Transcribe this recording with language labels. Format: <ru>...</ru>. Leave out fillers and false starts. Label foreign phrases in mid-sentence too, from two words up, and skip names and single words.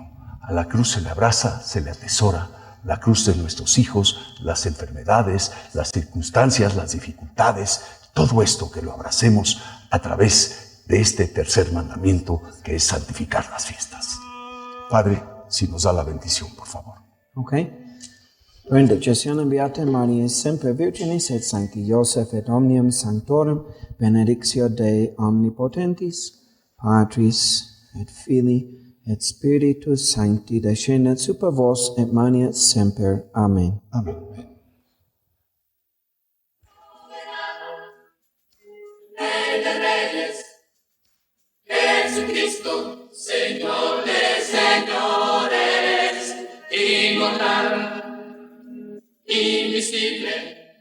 <es>A la cruz se le abraza, se le atesora, la cruz de nuestros hijos, las enfermedades, las circunstancias, las dificultades, todo esto que lo abracemos a través de este tercer mandamiento que es santificar las fiestas. Padre, si nos da la bendición, por favor. Ok.</es> <la>Benedictionem Beate Mariae, semper Virginis et Sancti Joseph et omnium sanctorum, benedictio Dei omnipotentis, Patris et Filii et Spiritus Sancti, descendat super vos et manet semper.</la> <es>Amén. Amén. Rey de Reyes, Jesucristo, Señor de señores, inmortal, invisible,</es>